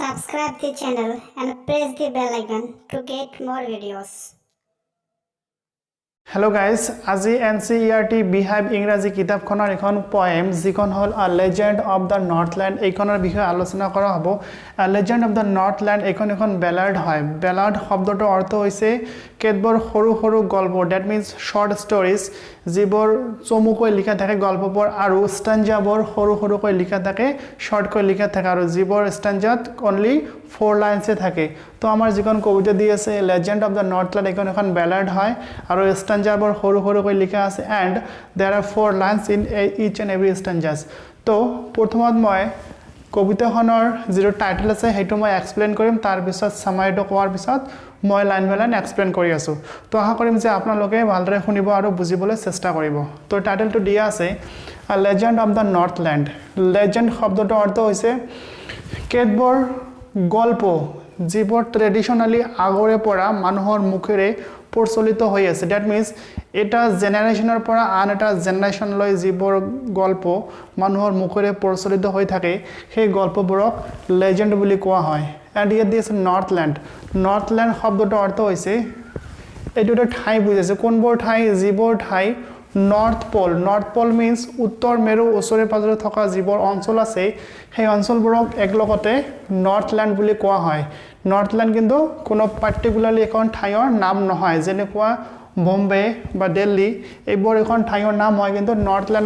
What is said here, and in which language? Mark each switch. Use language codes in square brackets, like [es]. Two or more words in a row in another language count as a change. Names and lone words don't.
[en] subscribe the channel and press the bell icon to get more videos. Hello guys, [as] আজি NCERT Beehive ইংৰাজী কিতাপখনৰ এখন poem যিখন হল A Legend of the Northland এইখনৰ বিষয়ে আলোচনা কৰা হ'ব A Legend of the Northland এখন বেলাড হয় বেলাড শব্দটোৰ অৰ্থ হৈছে কেতবৰ সৰু সৰু গল্প [en] that means short stories [as] যিবোৰ চমুকৈ লিখা থাকে গল্পবোৰ আৰু ষ্টাঞ্জাবোৰ সৰু সৰুকৈ লিখা থাকে শৰ্টকৈ লিখা থাকে আৰু যিবোৰ ষ্টাঞ্জাত [en] only 4 lines [as] থাকে তো আমাৰ যিখন কবিতা দি আছে Legend of the Northland এখন বেলাড হয় আৰু stanjaবোৰ সৰু সৰুকৈ লিখা আছে [en] and there are 4 lines in each and every stanzas [as] তো প্ৰথমত মই কবিতাখনৰ যিটো টাইটেল আছে হেতু মই এক্সপ্লেইন কৰিম তাৰ পিছত সামাৰিটো কোৱাৰ পিছত মই [en] line by line [as] এক্সপ্লেইন কৰি আছো তো আশা কৰিম যে আপোনালোকে ভালদৰে শুনিব আৰু বুজিবলৈ চেষ্টা কৰিব তো টাইটেলটো দিয়া আছে A Legend of the Northland legend শব্দটোৰ অৰ্থ হৈছে কেতবৰ গল্প যিবোৰ ট্ৰেডিশনালি আগৰে পৰা মানুহৰ মুখেৰে প্ৰচলিত হৈ আছে [en] that means [as] এটা জেনাৰেশনৰ পৰা আন এটা জেনাৰেশনলৈ যিবোৰ গল্প মানুহৰ মুখেৰে প্ৰচলিত হৈ থাকে সেই গল্পবোৰক লেজেন্ড বুলি কোৱা হয় [en] and here this northland [as] শব্দটোৰ অৰ্থ হৈছে এইটো ঠাই বুজাইছে কোনবোৰ ঠাই যিবোৰ ঠাই North Pole means উত্তৰ মেৰু ওচৰে পাজৰে থকা যিবোৰ অঞ্চল আছে সেই অঞ্চলবোৰক একলগতে Northland বুলি কোৱা হয় Northland কিন্তু কোনো পাৰ্টিকুলাৰলি এখন ঠাইৰ নাম নহয় যেনেকুৱা বম্বে বা দিল্লী এইবোৰ এখন ঠাইৰ নাম হয় কিন্তু Northland